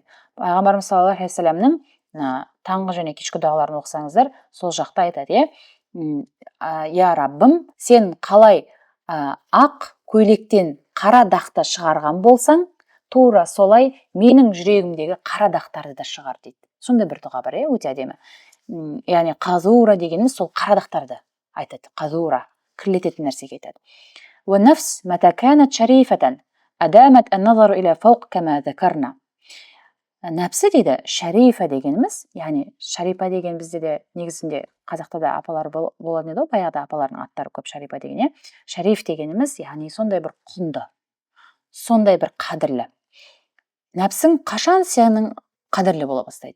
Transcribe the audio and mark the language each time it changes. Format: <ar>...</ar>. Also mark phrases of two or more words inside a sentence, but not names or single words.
<kk>Пайғамбарымыз</kk> <ar>صلى الله عليه وسلم</ar> <kk>таңғы және кешкі дұғаларын оқысаңыздар, сол жақта айтады, я Раббым, сен қалай ақ көйлектен қара дақты шығарған болсаң, тура солай менің жүрегімдегі қара дақтарды да шығар дейді. Сонда бір дұға бар, өте әдемі. Яғни қазура дегеніміз сол қара дақтарды айтады. Қазура, кірлететін нәрсеге айтады.</kk> <ar>والنفس متى كانت شريفة أدامت النظر إلى فوق كما ذكرنا.</ar> <kk>Нәпсі дейді, шарифа дегеніміз, яғни шарифа деген бізде де негізінде қазақта да апалар болады еді, баяғыда апалардың аттары көп шарифа деген, шариф дегеніміз, яғни сондай бір құнды, сондай бір қадірлі. Нәпсің қашан сенің қадірлі бола бастайды?</kk>